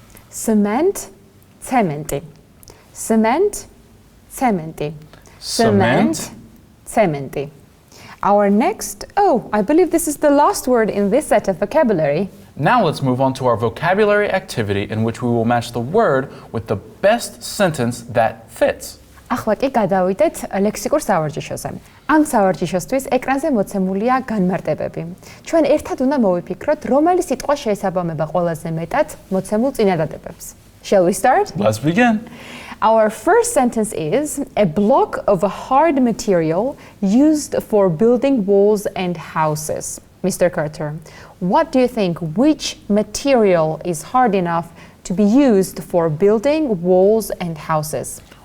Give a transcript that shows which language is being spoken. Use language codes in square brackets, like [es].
[en] Cement, cementi. Cement, cementi. Cement, cementi. Our next, I believe this is the last word in this set of vocabulary. Now let's move on to our vocabulary activity in which we will match the word with the best sentence that fits. [ka] ახლა კი გადავიდეთ ლექსიკურ სავარჯიშოზე. ამ სავარჯიშოსთვის ეკრანზე მოცემულია განმარტებები. ჩვენ ერთად უნდა მოვიფიქროთ, რომელი სიტყვა შეესაბამება ყველაზე მეტად მოცემულ წინადადებებს. [en] Shall we start? Let's begin. Our first sentence is a block of a hard material used for building walls and houses. Mr. Carter, what do you think? Which material is hard enough to be used for building walls and houses?